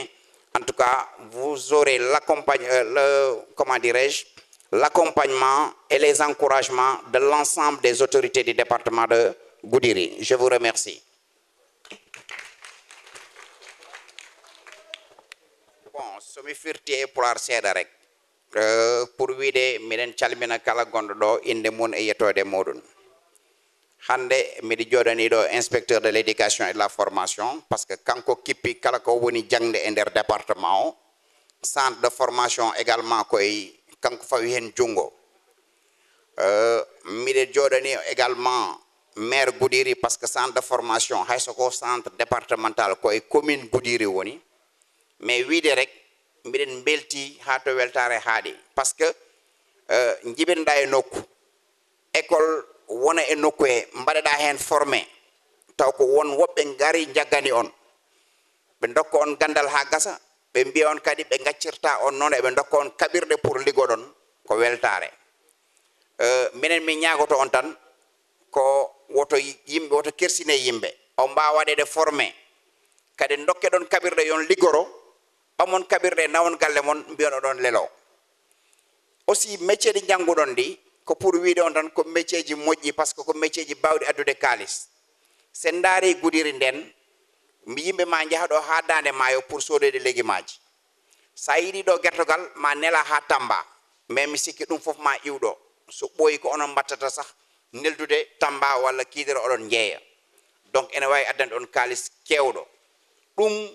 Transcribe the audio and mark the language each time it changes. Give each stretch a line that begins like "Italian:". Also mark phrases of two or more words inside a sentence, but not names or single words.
French: En tout cas, vous aurez l'accompagnement et les encouragements de l'ensemble des autorités du département de Goudiri. Je vous remercie. Bon,
Fula: somi firti pour arceda rek pour wide miden calmina kala gondo do inde mun e yetode modun. Hande midi jodani do
French: inspecteur de l'éducation et de la formation parce que
Fula: kanko kippi kala ko woni jangde e der département
French: centre de formation également
Fula: koy kanko fawi hen jungo midi jodani également maire Goudiri
French: parce que centre de formation
Fula: hay soko
French: centre départemental
Fula: koy commune Goudiri woni mais wiide rek mbiɗen belti ha to weltare haadi parce que jiɓinɗa e nokku école wona e nokku he mbaɗeɗa hen formé taw ko won woɓɓe ngari jaggani on ɓe dokka on gandal ha gasa ɓe mbiya on kadi ɓe gaccirta on noon eɓe dokka on kaɓirɗe pour liggoɗon ko weltare minen min ñagoto on tan ko woto yimɓe woto kersine yimɓe on mbawa waɗede formé kadi dokke ɗon kaɓirɗe yon liggoro ɓamon kaɓirɗe nawon galle mon mbiyono ɗon lelo aussi métier ɗi jannguɗon ɗi ko pour wiide on tan ko métier ji moƴƴi
French: par ce que
Fula: ko métier ji bawɗi addude kalis sen daari Goudiri nden yimɓe ma jaha ɗo ha dande maayo pour sodede légumaji sa yiɗi ɗo guertogal ma nela ha Tamba mais mi sikki ɗum fof ma iwɗo so ɓooyi ko onon mbattata sah neldude Tamba walla kiidere oɗon jeeya donc ene wawi addande on kalis kewɗo ɗum